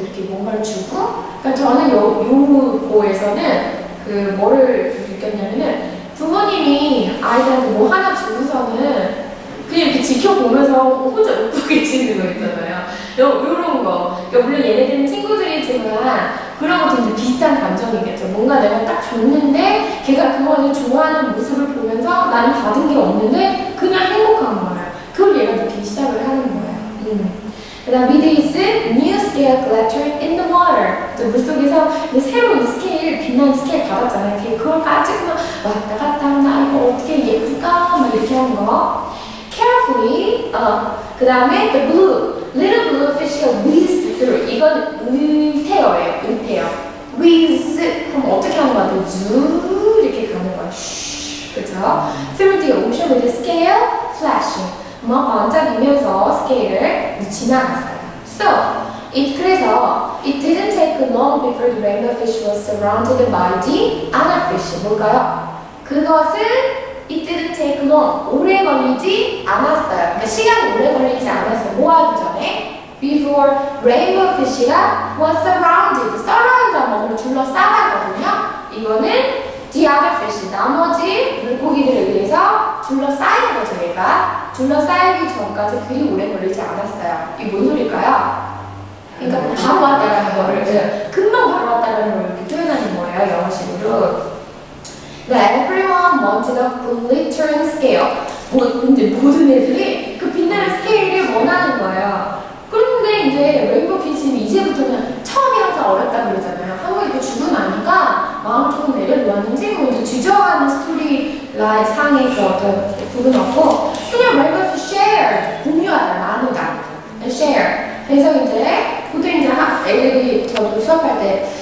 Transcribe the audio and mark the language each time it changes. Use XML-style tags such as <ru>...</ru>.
<ko>이렇게 뭔가를 주고 그러니까 저는 요 고에서는 그 뭐를 느꼈냐면은 부모님이 아이들한테 뭐 하나 주고서는 그냥 이렇게 지켜보면서 혼자 웃고 계시는 거 있잖아요. 요런 거. 그러니까 물론 얘네들은 친구들이지만 그런 것도 이제 비슷한 감정이겠죠. 뭔가 내가 딱 줬는데 걔가 그거를 좋아하는 모습을 보면서 나는 받은 게 없는데 그냥 행복한 거예요. 그걸 얘가 느끼기 시작을 하는 거예요. 그 다음</ko> <en>with his new scale glittered in the water.</en> <ko>물속에서 새로운 스케일, 빛나는 스케일 받았잖아요. 그걸 가지고 막 왔다 갔다 나 이거 어떻게 예쁠까? 막 이렇게 하는 거.</ko> <en>Carefully,</en> <ko>그 다음에</ko> <en>the blue, little blue fish가 whizzed through.</en> <ko>이건 의태어예요. whiz 하면 어떻게 하는 거 같아요? 쭉 이렇게 가는 거야. 그죠?</ko> <en>Through the ocean with the scale flashing.</en> <ko>막 반짝이면서 스케일을 지나갔어요. 그래서</ko> <en>it didn't take long before the rainbow fish was surrounded by the other fish.</en> <ko>뭘까요? 그것은</ko> <en>it didn't take long.</en> <ko>오래 걸리지 않았어요. 그러니까 시간이 오래 걸리지 않았어요. 뭐 하기 전에?</ko> <en>Before rainbow fish가 was surrounded.</en> <ko>surround 하면 둘러싸다거든요. 이거는</ko> <en>the other fish,</en> <ko>나머지 물고기들에 의해서 둘러싸이는 거죠. 얘가 둘러싸이기 전까지 그리 오래 걸리지 않았어요. 이게 뭔 소리일까요? 그러니까 바로 왔다라는 거를 금방 바로 왔다라는 걸 이렇게 표현하는 거예요. 영어식으로.</ko> <en>Everyone wanted a glittering scale.</en> <ko>근데 모든 애들이 그 빛나는 스케일을 원하는 거예요. 그런데 이제 레인보우 피쉬는 이제부터는 처음이 항상 어렵다 그러잖아요. 한번 이렇게 주고 나니까 마음 조금 내려놓았는지 뭐 이제 주저하는 스토리 라인 상의 그 어떤 부분 없고 그냥 레인보우 피쉬 share 공유하다 나누다 share. 그래서 이제 보통 이제 애들이 저도 수업할 때</ko>